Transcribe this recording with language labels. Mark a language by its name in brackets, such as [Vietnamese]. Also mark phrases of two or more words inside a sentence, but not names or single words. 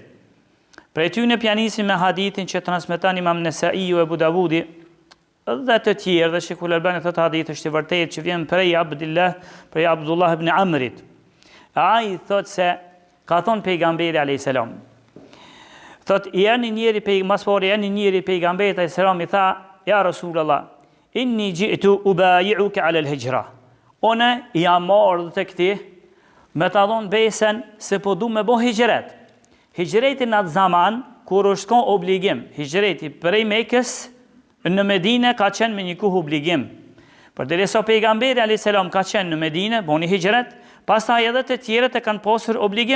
[Albanian] Prej tyre pjanisim me hadithin që transmeton Imam Nesaiu e Abu Davudi dhe të tjerë, dhe Sheikhul Albani thotë hadith është I vërtetë që vjen prej Abdullah ibn Amrit. Ai thotë se ka thonë pejgamberi [Arabic] عليه السلام. [Albanian] Thotë janë njëri pejgamberi [Arabic] عليه السلام [Albanian] I tha: [Arabic] "يا رسول الله إني جئت أبايعك على الهجرة." [Albanian] Unë jam marrë tek ti me ta dhënë besën se po du me bë hijret. Hijreti në atë zaman kur është ka obligim, hijreti prej Mekës në Medinë ka qenë me një kohë obligim. Përderisa pejgamberi [Arabic] عليه السلام [Albanian] ka qenë në Medinë, boni hijret, pastaj edhe të tjerët e kanë pasur obligim.